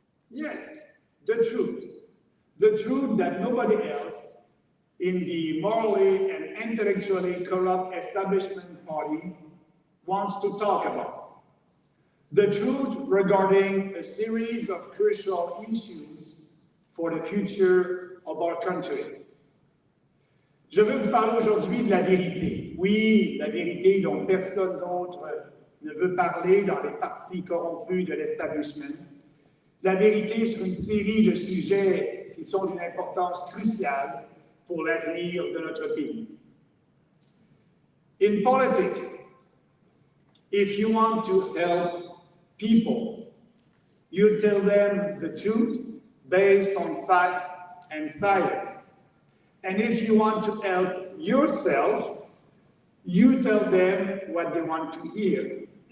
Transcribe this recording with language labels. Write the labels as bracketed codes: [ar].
[en] Yes, the truth. The truth that nobody else in the morally and intellectually corrupt establishment parties wants to talk about. The truth regarding a series of crucial issues for the future of our country. [fr] Je veux vous parler aujourd'hui de la vérité. Oui, la vérité dont personne d'autre ne veut parler dans les partis corrompus de l'establishment. La vérité sur une série de sujets qui sont d'une importance cruciale pour l'avenir de notre pays. [en] In politics, if you want to help people, you tell them the truth based on facts and science. And if you want to help yourself, you tell them what they want to hear.